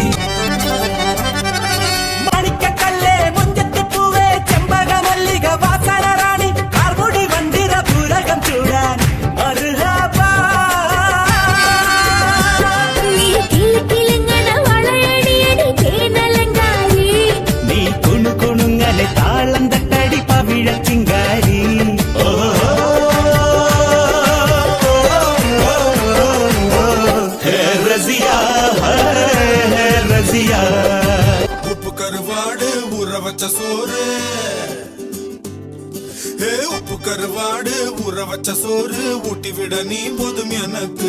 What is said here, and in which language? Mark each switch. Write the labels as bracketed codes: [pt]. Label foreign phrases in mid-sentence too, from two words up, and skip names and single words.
[ml] മണിക്കല്ലേ മുഞ്ചത്തി പൂവേ ചെമ്പക മല്ലിക വാസന റാണി, കാർമുടി വണ്ടിര പൂരകം ചൂടാൻ നീ കുണുകുണുങ്ങലെ താളം തട്ടടി പവിഴ ചിങ്കാരി. [ta] உப்பு கருவாடு ஊற வச்ச சோறு, உப்பு கருவாடு ஊற வச்ச சோறு ஊட்டி விட நீ போதும் எனக்கு.